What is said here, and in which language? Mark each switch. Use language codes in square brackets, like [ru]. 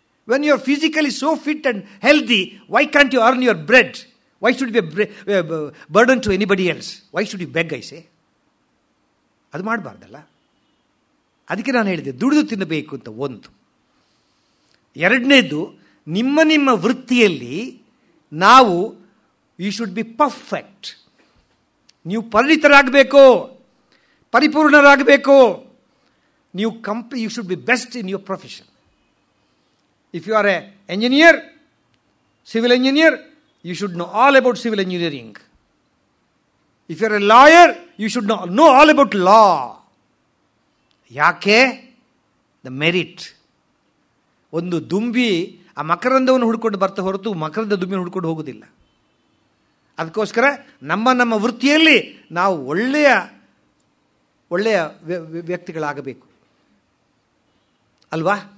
[en] When you are physically so fit and healthy, why can't you earn your bread? Why should you be a burden to anybody else? Why should you beg, I say? [kn] ಅದು ಮಾಡಬಾರ್ದಲ್ಲ. ಅದಕ್ಕೆ ನಾನು ಹೇಳಿದೆ ದುಡಿದು ತಿನ್ನಬೇಕು ಅಂತ ಒಂದು. ಎರಡನೇದು, ನಿಮ್ಮ ವೃತ್ತಿಯಲ್ಲಿ ನಾವು [en] You should be perfect. [kn] ನೀವು ಪರಿಣಿತರಾಗಬೇಕು, ಪರಿಪೂರ್ಣರಾಗಬೇಕು. ನೀವು [en] You should be best in your profession. If you are an engineer, civil engineer, you should know all about civil engineering. If you are a lawyer, you should know all about law. ಯಾಕೆ? The merit. [kn] ಒಂದು ದುಂಬಿ ಆ ಮಕರಂದವನ್ನು ಹುಡ್ಕೊಂಡು ಬರ್ತಾ ಹೊರತು ಮಕರಂದ ದುಂಬಿನ ಹುಡ್ಕೊಂಡು ಹೋಗೋದಿಲ್ಲ. ಅದಕ್ಕೋಸ್ಕರ ನಮ್ಮ ವೃತ್ತಿಯಲ್ಲಿ ನಾವು ಒಳ್ಳೆಯ ವ್ಯಕ್ತಿಗಳಾಗಬೇಕು ಅಲ್ವಾ?